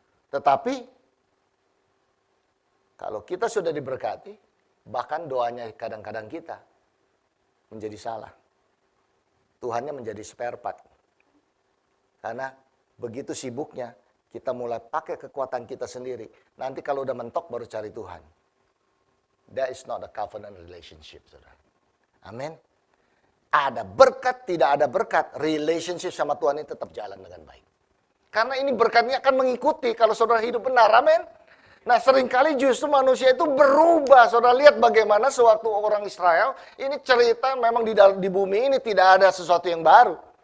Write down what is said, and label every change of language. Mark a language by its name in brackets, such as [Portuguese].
[Indonesian] Tetapi kalau kita sudah diberkati, bahkan doanya kadang-kadang kita menjadi salah. Tuhannya menjadi spare part. Karena begitu sibuknya, kita mulai pakai kekuatan kita sendiri. Nanti kalau udah mentok baru cari Tuhan. [English] That is not a covenant relationship, saudara. [Indonesian] Amin. Ada berkat, tidak ada berkat, relationship sama Tuhan ini tetap jalan dengan baik. Karena ini berkatnya akan mengikuti kalau saudara hidup benar, amin. Nah seringkali justru manusia itu berubah. Saudara lihat bagaimana sewaktu orang Israel, ini cerita memang di bumi ini tidak ada sesuatu yang baru.